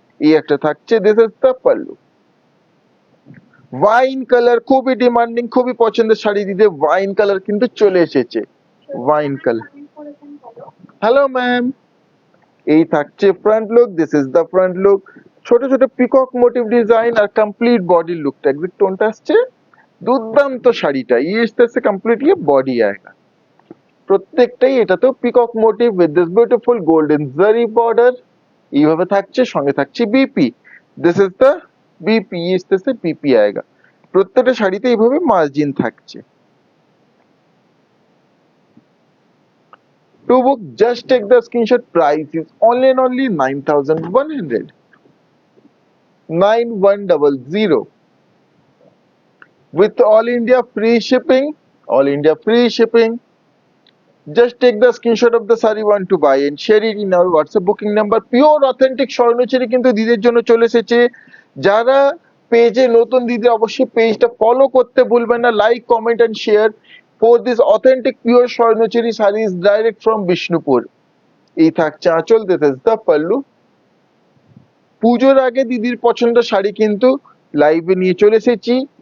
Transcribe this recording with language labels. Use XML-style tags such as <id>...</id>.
<bn>এই একটা থাকছে,</bn> <en>This is the pallu.</en> <bn>Wine colour খুবই ডিমান্ডিং, খুবই পছন্দের শাড়ি দিদি, ওয়াইন কালার কিন্তু চলে এসেছে, ওয়াইন কালার। হ্যালো ম্যাম, এই থাকছে front look,</bn> <en>This is the front look.</en> <bn>ছোট ছোট পিকক মোটিভ ডিজাইন আর কমপ্লিট বডির লুকটা এক্সাক্ট টোনটা আসছে। দুর্দান্ত শাড়িটা,</bn> <hi>ये इस तरह से कम्प्लीटली बॉडी आएगा।</hi> <bn>প্রত্যেকটাই এটাতেও peacock motive with this beautiful golden জারি বর্ডার এইভাবে থাকছে, সঙ্গে থাকছে BP.</bn> <en>this is the BP,</en> <hi>इस तरह से বিপি आएगा।</hi> <bn>প্রত্যেকটা শাড়িতে এইভাবে মার্জিন থাকছে।</bn> <en>To book, just take the screenshot, price is only 9100, 9100 with all India free shipping, all India free shipping। Just take the screenshot of the saree want to buy and share it in our WhatsApp booking number।</en> <bn>Pure authentic Swarnachari কিন্তু দিদির জন্য চলে এসেছে। যারা পেজে নতুন দিদি অবশ্যই পেজটা ফলো করতে ভুলবেন না,</bn> <en>Like comment and share for this authentic pure Swarnachuri saris direct from Bishnupur.</en> <bn>এই থাকছে আঁচল,</bn> <en>This is the pallu.</en> <bn>পুজোর আগে দিদির পছন্দের শাড়ি কিন্তু লাইভে নিয়ে চলে এসেছি।</bn>